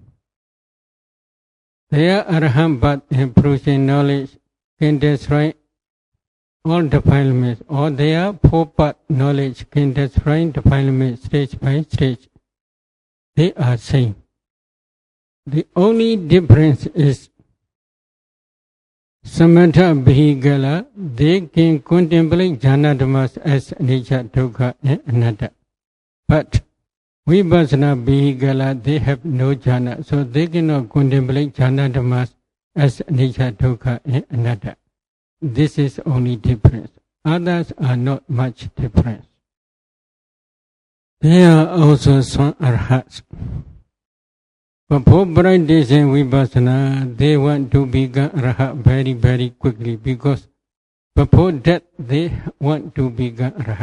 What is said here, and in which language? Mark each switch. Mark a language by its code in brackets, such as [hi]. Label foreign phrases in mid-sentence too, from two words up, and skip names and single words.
[en] Their Arahant path and fruition knowledge can destroy all defilements, or their 4-path knowledge can destroy defilements stage by stage. They are same. The only difference is [pi] Samatha Vihigala, [en] they can contemplate jhana dhammas as [pi] anicca, dukkha [en] and anatta. But [pi] Vipassana Vihigala, [en] they have no jhana, so they cannot contemplate jhana dhammas as [pi] anicca, dukkha [en] and anatta. This is only difference. Others are not much difference. There are also some arhats. But for practicing Vipassana, they want to become arhat very, very quickly, because before that they want to become arhat.